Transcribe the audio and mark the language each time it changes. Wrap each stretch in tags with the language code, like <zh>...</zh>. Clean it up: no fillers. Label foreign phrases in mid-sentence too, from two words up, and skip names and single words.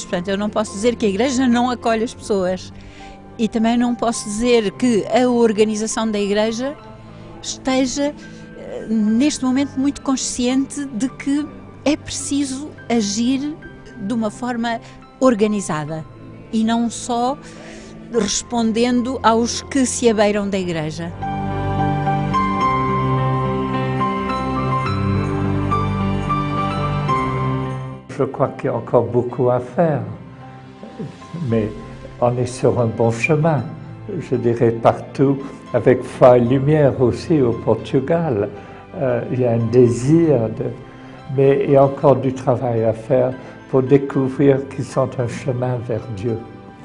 <pt>Portanto, eu não posso dizer que a Igreja não acolhe as pessoas e também não posso dizer que a organização da Igreja esteja, neste momento, muito consciente de que é preciso agir de uma forma organizada e não só respondendo aos que se abeiram da Igreja.</pt> <fr>Je crois qu'il y a encore beaucoup à faire, mais on est sur un bon chemin. Je dirais partout, avec Foi et Lumière aussi au Portugal, il y a un désir, mais il y a encore du travail à faire pour découvrir qu'ils sont un chemin vers Dieu.</fr>